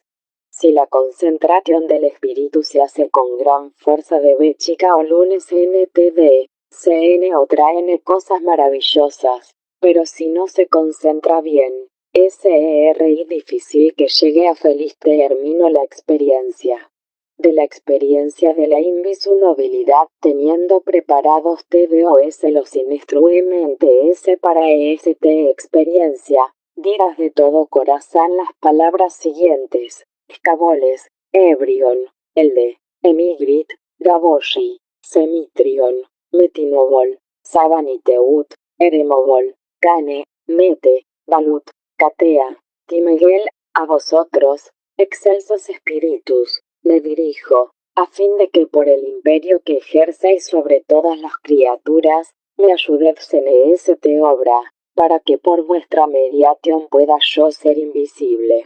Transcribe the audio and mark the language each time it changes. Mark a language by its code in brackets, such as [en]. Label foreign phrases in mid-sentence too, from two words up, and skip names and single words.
[es] Si la concentración del espíritu se hace con gran fuerza de B chica o lunes NTD, CN o traen cosas maravillosas, pero si no se concentra bien, SERI difícil que llegue a feliz término la experiencia. De la experiencia de la invisibilidad teniendo preparados TDOS los instrumentos para experiencia, dirás de todo corazón las palabras siguientes, Escaboles, Ebrion, Elde, Emigrit, Gaboshi, Semitrion, Metinobol, Sabaniteut, Eremobol, Cane, Mete, Balut, Catea, Timegel, a vosotros, excelsos espíritus, me dirijo, a fin de que por el imperio que ejercéis sobre todas las criaturas, me ayudéis en obra, para que por vuestra mediación pueda yo ser invisible.